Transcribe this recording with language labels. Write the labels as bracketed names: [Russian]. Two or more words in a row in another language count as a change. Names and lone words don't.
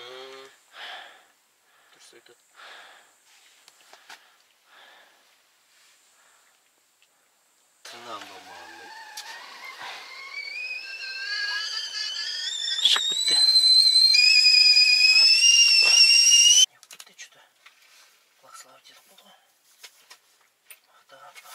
[Kazakh] Дұрыс айтады. Тырнағым болмағандай. Шығып кетті. Кетті что-то. Благословить етіп болды ғой. Мақтаған ба.